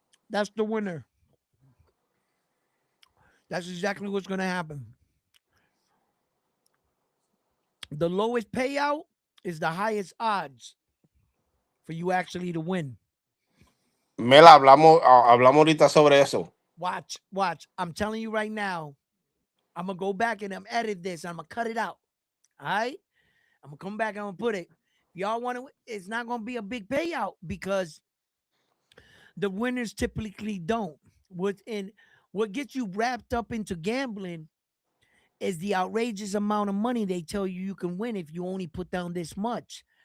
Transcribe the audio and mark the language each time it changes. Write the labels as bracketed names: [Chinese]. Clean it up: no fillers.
[English] That's the winner. That's exactly what's going to happen. The lowest payout is the highest odds for you actually to win. [Spanish] Mela, hablamos ahorita sobre eso. [English] Watch, watch. I'm telling you right now, I'm going to go back and I'm edit this. I'm going to cut it out. All right? I'm going to come back and I'm going to put it. Y'all want to, it's not going to be a big payout because the winners typically don't. What gets you wrapped up into gambling is the outrageous amount of money they tell you can win if you only put down this much.